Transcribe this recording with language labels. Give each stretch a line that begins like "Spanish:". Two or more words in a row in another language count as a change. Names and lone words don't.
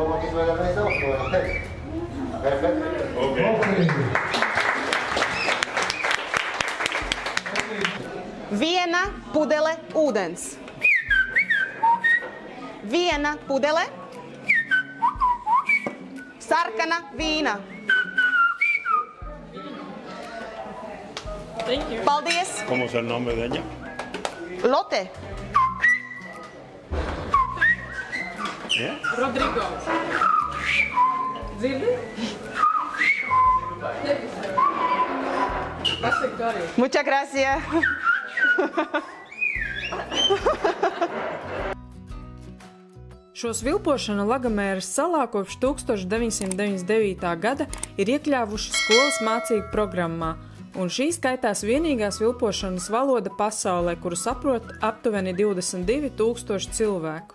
Latvian: Viena pudele ūdens. Viena pudele. Sarkana vīna. Paldies!
Spanish: ¿Cómo es el nombre de ella? Lotte. Rodrigo.
Latvian: Dzirdi? Pasaka tu arī.
Spanish: Muchas gracias.
Latvian: Šo svilpošanu Lagamēras salā kopš 1999. gada ir iekļāvuši skolas mācību programmā, un šī skaitās vienīgā svilpošanas valoda pasaulē, kuru saprot aptuveni 22,000 cilvēku.